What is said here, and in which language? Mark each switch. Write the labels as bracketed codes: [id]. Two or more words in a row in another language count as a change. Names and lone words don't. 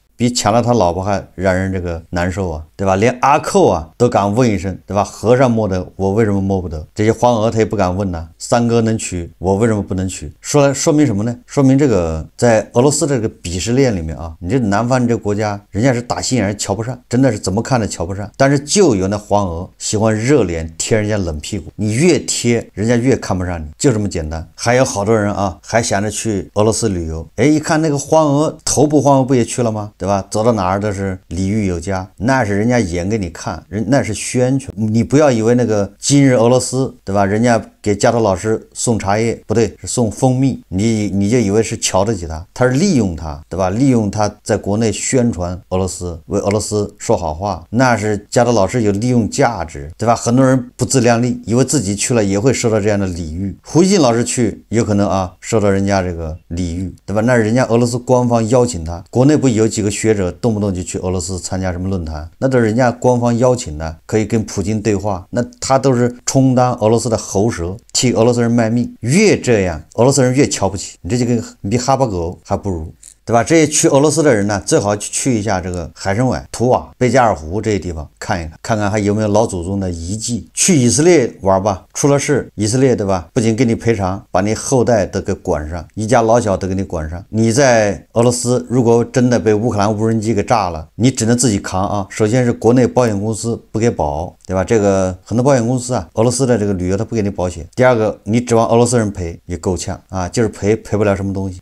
[zh] 比搶了他老婆還讓人這個難受啊，對吧？連阿寇啊都敢問一聲，對吧？和尚摸得，我為什麼摸不得？這些黃娥他也不敢問吶。三哥能娶，我為什麼不能娶？說明什麼呢？說明這個在俄羅斯這個鄙視鏈裡面啊，你這南方這個國家，人家是打心眼瞧不上，真的是怎麼看都瞧不上。但是就有那黃娥喜歡熱臉貼人家冷屁股，你越貼，人家越看不上你，就這麼簡單。還有好多人啊，還想着去俄羅斯旅遊，哎，一看那個黃娥，頭部黃娥不也去了嗎？對吧？走到哪兒都是禮遇有加，那是人家演給你看，那是宣傳。你不要以為那個今日俄羅斯，對吧？人家給加藤老師送茶葉，不對，是送蜂蜜，你就以為是瞧得起他，他是利用他，對吧？利用他在國內宣傳俄羅斯，為俄羅斯說好話，那是加藤老師有利用價值，對吧？很多人不自量力，以為自己去了也會受到這樣的禮遇。胡錫進老師去有可能啊受到人家這個禮遇，對吧？那是人家俄羅斯官方邀請他，國內不有幾個學者動不動就去俄羅斯參加什麼論壇，那都是人家官方邀請的，可以跟普京對話，那他都是充當俄羅斯的喉舌，替俄羅斯人賣命。越這樣，俄羅斯人越瞧不起你，這就跟比哈巴狗還不如，對吧？這些去俄羅斯的人呢，最好去一下這個海參崴、圖瓦、貝加爾湖這些地方看一看，看看還有沒有老祖宗的遺跡。去以色列玩吧，出了事，以色列對吧？不僅給你賠償，把你後代都給管上，一家老小都給你管上。你在俄羅斯，如果真的被烏克蘭無人機給炸了，你只能自己扛啊。首先是國內保險公司不給保，對吧？這個很多保險公司啊，俄羅斯的這個旅遊他不給你保險。第二個，你指望俄羅斯人賠也夠嗆啊，就是賠不了什麼東西。